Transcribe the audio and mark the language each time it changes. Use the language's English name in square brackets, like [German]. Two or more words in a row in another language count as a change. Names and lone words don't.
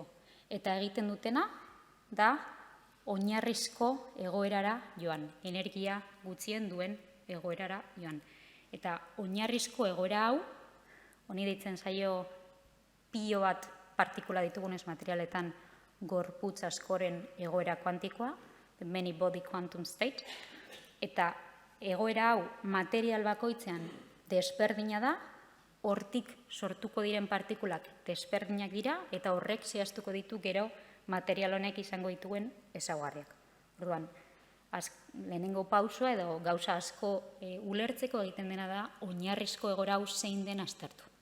[Basque] Eta egiten dutena da oinarrizko egoerara joan, energia gutxien duen egoerara joan. Eta oinarrizko egoera hau, honi deitzen zaio pilo bat partikula ditugunez materialetan gorputz askoren egoera kuantikoa, [English] the many body quantum state, [Basque] eta egoera hau material bakoitzean desberdina da, hortik sortuko diren partikulak desberdinak dira, eta horrek zehaztuko ditu gero material honek izango dituen ezaugarriak. Orduan, lehenengo pausua edo gauza asko ulertzeko egiten dena da oinarrizko egoera hau zein den aztertu.